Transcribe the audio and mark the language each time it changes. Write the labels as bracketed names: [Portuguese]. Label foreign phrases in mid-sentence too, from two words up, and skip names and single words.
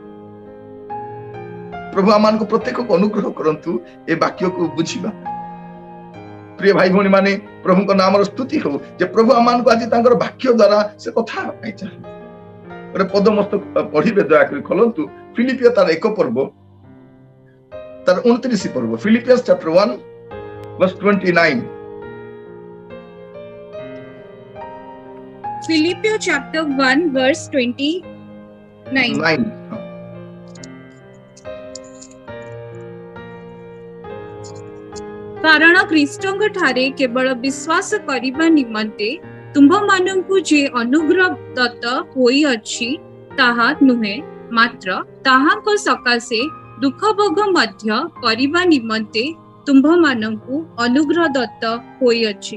[Odia] ପ୍ରଭୁ ଆମମାନଙ୍କୁ ପ୍ରତ୍ୟେକକୁ ଅନୁଗ୍ରହ କରନ୍ତୁ ଏ ବାକ୍ୟକୁ ବୁଝିବା। ପ୍ରିୟ ଭାଇ ଭଉଣୀ ମାନେ, ପ୍ରଭୁଙ୍କ ନାମର ସ୍ତୁତି ହଉ ଯେ ପ୍ରଭୁ ଆମମାନଙ୍କୁ ଆଜି ତାଙ୍କର ବାକ୍ୟ ଦ୍ୱାରା ସେ କଥା ପାଇଁ ଚାହାନ୍ତି। ଗୋଟେ ପଦ ମସ୍ତ ପଢିବେ, ଦୟାକରି ଖୋଲନ୍ତୁ ଫିଲିପିଓ ତାର 1 ପର୍ବ ତାର 29 ପର୍ବ। [English] Philippians chapter 1 verse 29. Philippians chapter 1 verse 29। [Odia] କାରଣ ଖ୍ରୀଷ୍ଟଙ୍କ ଠାରେ କେବଳ ବିଶ୍ୱାସ କରିବା ନିମନ୍ତେ ତୁମ୍ଭମାନଙ୍କୁ ଯେ ଅନୁଗ୍ରହ ଦତ୍ତ ହୋଇଅଛି ତାହା ନୁହେଁ, ମାତ୍ର ତାହାଙ୍କ ସକାଶେ ଦୁଃଖ ଭୋଗ ମଧ୍ୟ କରିବା ନିମନ୍ତେ ତୁମ୍ଭମାନଙ୍କୁ ଅନୁଗ୍ରହ ଦତ୍ତ ହୋଇଅଛି।